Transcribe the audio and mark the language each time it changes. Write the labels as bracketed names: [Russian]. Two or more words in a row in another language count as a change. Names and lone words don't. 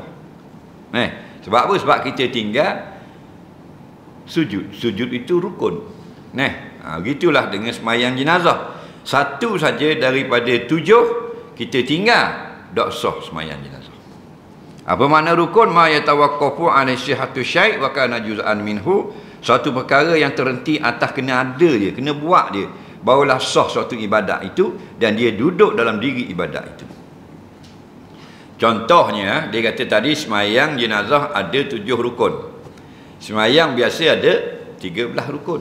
[Malay] Sebab apa? Sebab kita tinggal sujud. Sujud itu rukun. Begitulah dengan semayang jenazah. Satu saja daripada 7 kita tinggal, tak sah semayang jenazah. Apa makna rukun? [Arabic] ما يتوقف على صحة الشيء وكان جزءا منه. [Malay] Suatu perkara yang terhenti atas kena ada dia, kena buat dia, barulah sah suatu ibadat itu dan dia duduk dalam diri ibadat itu. Contohnya, dia kata tadi semayang jenazah ada 7 rukun. Semayang biasa ada 13 rukun.